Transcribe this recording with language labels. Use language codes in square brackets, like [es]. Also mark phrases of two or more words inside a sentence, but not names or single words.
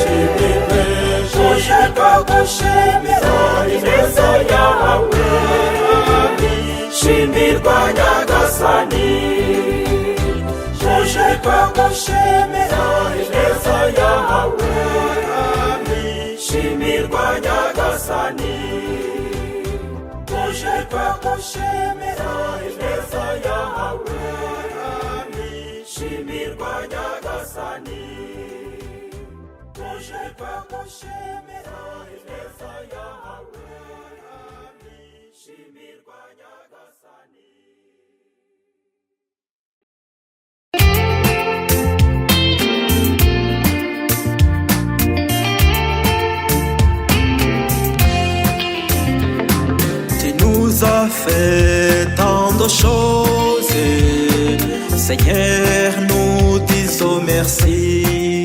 [rw] Tuje twagushimira ineza yawe shimirwa nyagasani tuje twagushimira ineza yawe shimirwa nyagasani tuje twagushimira ineza yawe shimirwa nyagasani tuje twagushimira ineza yawe shimirwa nyagasani. [fr] Tu as fait tant de choses, Seigneur, nous disons merci.